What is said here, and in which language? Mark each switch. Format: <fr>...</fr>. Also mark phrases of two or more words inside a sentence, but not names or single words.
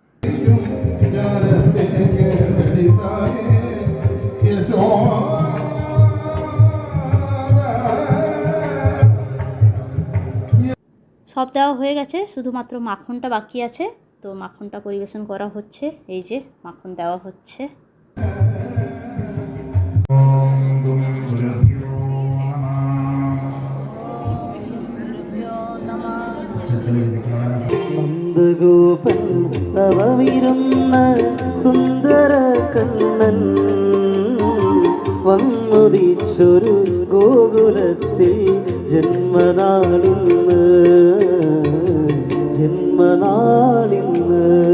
<bn>সব দেওয়া হয়ে গেছে, শুধুমাত্র মাখনটা বাকি আছে। তো মাখনটা পরিবেশন করা হচ্ছে, এই যে মাখন দেওয়া হচ্ছে।</bn> <ml>നന്ദഗോപൻ തവമിരുന്ന സുന്ദര കണ്ണൻ വന്നുദിച്ചൊരു ഗോകുലത്തിൽ ജന്മനാളിന്ന് ജന്മനാളിന്ന്.</ml>